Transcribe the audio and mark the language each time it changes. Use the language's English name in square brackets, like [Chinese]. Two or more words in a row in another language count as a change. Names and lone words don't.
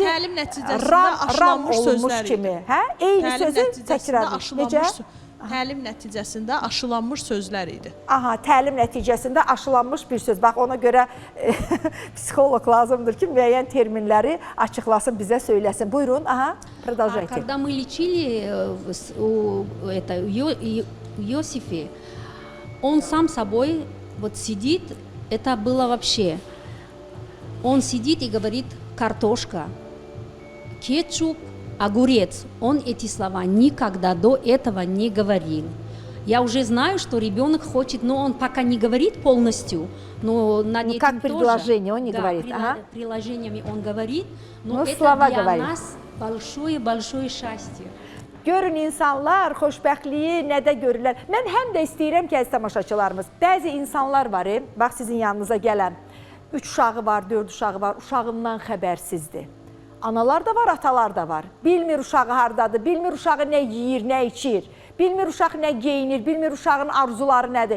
[Azerbaijani] təlim nəticəsində aşılanmış olmuş kimi, hə? Eyni sözü təkrar. Necə? təlim nəticəsində aşılanmış sözlər idi. Aha, təlim nəticəsində aşılanmış bir söz. Bax, ona görə psixoloq lazımdır ki, müəyyən terminləri açıqlasın, bizə söyləsin. Buyurun, [Russian] aha, продолжайте. Когда мы лечили у Иосифе, он сам собой вот сидит, это было вообще, он сидит и говорит картошка, кетчуп, огурец. Он эти слова никогда до этого не говорил. Я уже знаю, что ребенок хочет, но он пока не говорит полностью, но над этим как предложение тоже, он не говорит, ага. Приложениями он говорит, но Ну, это слова для говорит. нас большое-большое счастье. [Azerbaijani] Görün insanlar xoşbəxtliyi nədə görürlər. Mən həm də istəyirəm ki, əziz tamaşaçılarımız, bəzi insanlar var, bax sizin yanınıza gələn, 3 uşağı var, 4 uşağı var, uşağından xəbərsizdir. Analar da var, atalar da var. Bilmir uşağı hardadır, bilmir uşağı nə yeyir, nə içir, bilmir uşaq nə geyinir, bilmir uşağın arzuları nədir.